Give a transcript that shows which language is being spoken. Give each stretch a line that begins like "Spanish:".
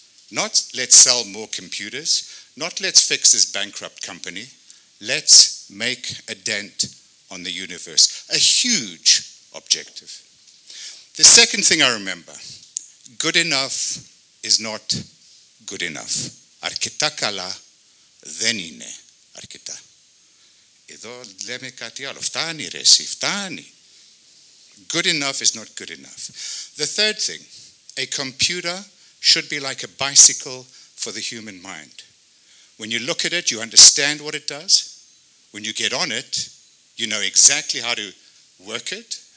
English: Not let's sell more computers, not let's fix this bankrupt company. Let's make a dent on the universe. A huge objective. The second thing I remember, good enough is not good enough.
Greek: Αρκετά καλά δεν είναι αρκετά. Εδώ λέμε κάτι άλλο. Φτάνει ρε εσύ, φτάνει.
English: Good enough is not good enough. The third thing, a computer should be like a bicycle for the human mind. When you look at it, you understand what it does. When you get on it, you know exactly how to work it.